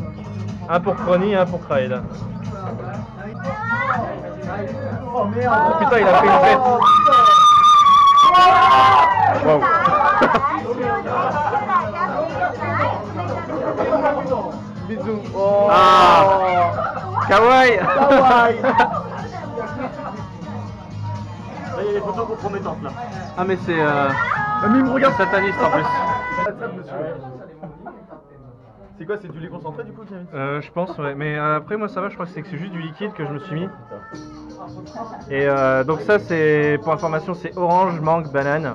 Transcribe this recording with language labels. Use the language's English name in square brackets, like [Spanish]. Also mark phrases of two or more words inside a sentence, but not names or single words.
[French] Un pour Crony et un pour Craig. Oh merde. Oh putain, il a pris une tête. Wow. Bisous. Oh. Ah. Kawaii. Kawaii. Là, il y a des photos compromettantes là. Ah mais c'est Mais il me regarde. sataniste en plus. C'est quoi, c'est du lait concentré du coup, Camille? Je pense, ouais. Mais après moi ça va, je crois que c'est juste du liquide que je me suis mis. Et donc ça c'est, pour information, c'est orange, mangue, banane.